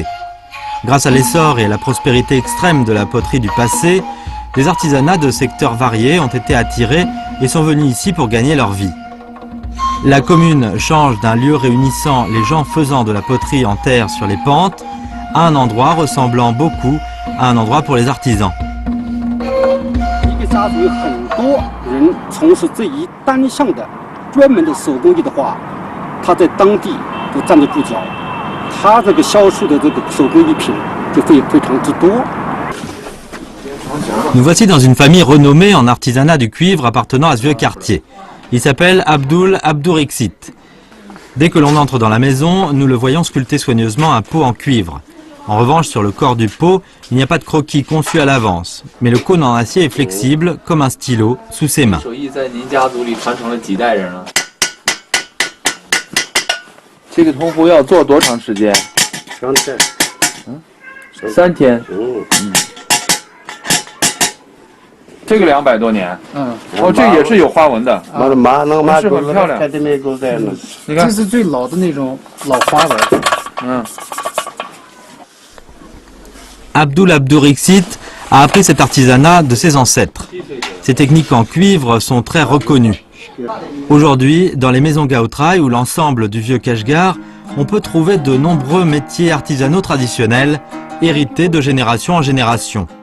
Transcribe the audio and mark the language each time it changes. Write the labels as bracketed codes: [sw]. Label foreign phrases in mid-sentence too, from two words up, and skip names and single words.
[fr] Grâce à l'essor et à la prospérité extrême de la poterie du passé, des artisanats de secteurs variés ont été attirés et sont venus ici pour gagner leur vie. La commune change d'un lieu réunissant les gens faisant de la poterie en terre sur les pentes à un endroit ressemblant beaucoup à un endroit pour les artisans. [zh] 家族有很多人从事这一单项的专门的手工艺的话，他在当地都站得住脚，他这个销售的这个手工艺品就会非常之多。 [fr] Nous voici dans une famille renommée en artisanat du cuivre appartenant à ce vieux quartier. Il s'appelle Abdul Abdourixit. Dès que l'on entre dans la maison, nous le voyons sculpter soigneusement un pot en cuivre. En revanche, sur le corps du pot, il n'y a pas de croquis conçu à l'avance, mais le cône en acier est flexible, comme un stylo, sous ses mains. [zh] 这个屠夫要做多长时间？3天。3天。这个200多年。哦，这也是有花纹的。是很漂亮。你看，这是最老的那种老花纹。 [fr] Abdul Abdourixit a appris cet artisanat de ses ancêtres. Ces techniques en cuivre sont très reconnues. Aujourd'hui, dans les maisons Gaotraï ou l'ensemble du vieux Kashgar, on peut trouver de nombreux métiers artisanaux traditionnels, hérités de génération en génération.